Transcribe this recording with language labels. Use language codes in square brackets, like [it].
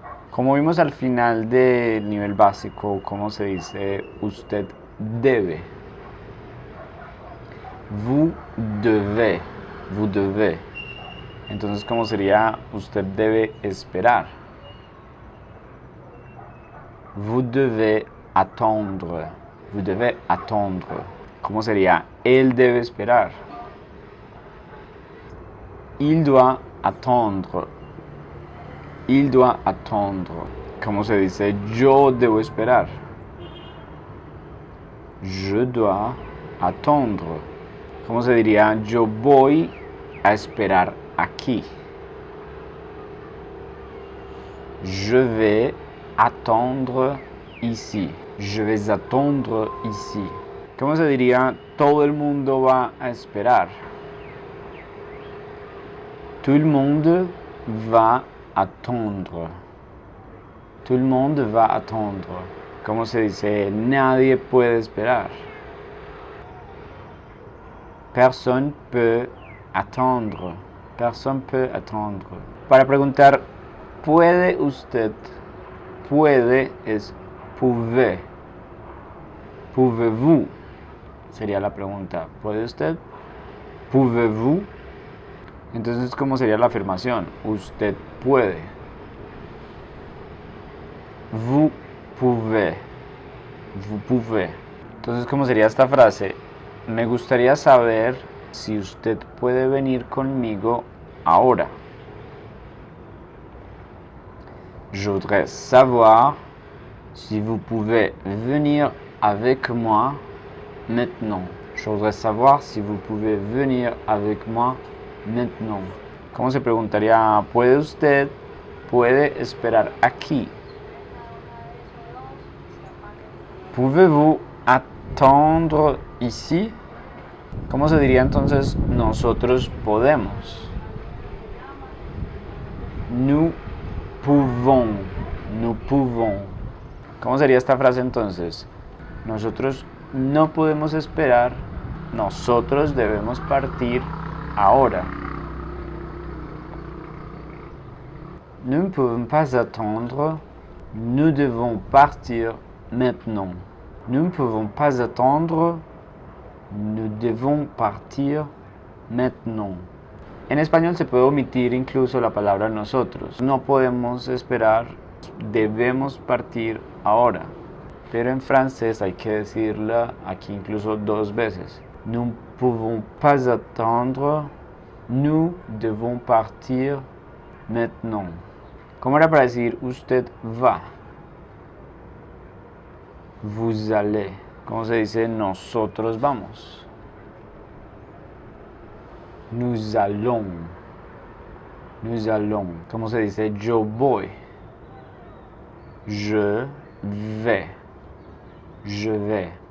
[es] Como vimos al final del nivel básico, ¿cómo se dice usted debe? [fr] Vous devez, vous devez. [es] Entonces, ¿cómo sería usted debe esperar? [fr] Vous devez attendre, vous devez attendre. [es] ¿Cómo sería él debe esperar? [fr] Il doit attendre. Il doit attendre. [es] ¿Cómo se dice yo debo esperar? [fr] Je dois attendre. [es] ¿Cómo se diría yo voy a esperar aquí? [fr] Je vais attendre ici. Je vais attendre ici. [es] ¿Cómo se diría todo el mundo va a esperar? [fr] Tout le monde va attendre. Tout le monde va attendre. [es] ¿Cómo se dice nadie puede esperar? [fr] Personne peut attendre. Personne peut attendre. [es] Para preguntar, ¿puede usted? Puede es pouvez. [fr] Pouvez-vous? [es] Sería la pregunta. ¿Puede usted? Pouvez-vous? Entonces, ¿cómo sería la afirmación? Usted puede. [fr] Vous pouvez. Vous pouvez. [es] Entonces, ¿cómo sería esta frase? Me gustaría saber si usted puede venir conmigo ahora. [fr] Je voudrais savoir si vous pouvez venir avec moi maintenant. Je voudrais savoir si vous pouvez venir avec moi maintenant. [es] ¿Cómo se preguntaría? ¿Puede usted? ¿Puede esperar aquí? [fr] Pouvez-vous attendre ici? [es] ¿Cómo se diría entonces nosotros podemos? [fr] Nous pouvons. Nous pouvons. [es] ¿Cómo sería esta frase entonces? Nosotros no podemos esperar. Nosotros debemos partir ahora. [fr] Nous ne pouvons pas attendre. Nous devons partir maintenant. Nous ne pouvons pas attendre. Nous devons partir maintenant. [es] En español se puede omitir incluso la palabra nosotros. No podemos esperar, debemos partir ahora. Pero en francés hay que decirla aquí incluso dos veces. [fr] Nous ne pouvons pas attendre. Nous devons partir maintenant. [es] ¿Cómo era para decir usted va? [fr] Vous allez. [es] ¿Cómo se dice nosotros vamos? [fr] Nous allons. Nous allons. [es] ¿Cómo se dice yo voy? [fr] Je vais. Je vais.